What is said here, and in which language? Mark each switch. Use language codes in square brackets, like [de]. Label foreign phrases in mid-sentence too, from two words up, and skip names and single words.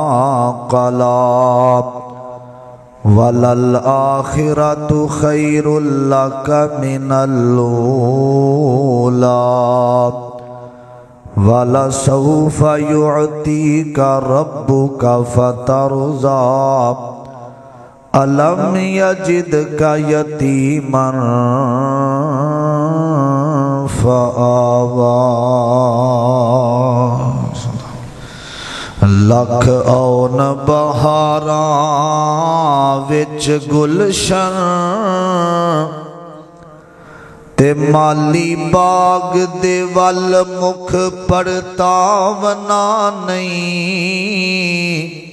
[ar] قلى وَلَلْآخِرَةُ خَيْرٌ لَكَ مِنَ الْأُولَى وَلَسَوْفَ يُعْطِيكَ رَبُّكَ فَتَرْضَى أَلَمْ يَجِدْكَ يَتِيمًا فَآوَى. [pa] لکھ اون بہاراں وچ گلشن تے مالی باغ دے ول مکھ پرتاونا نہیں.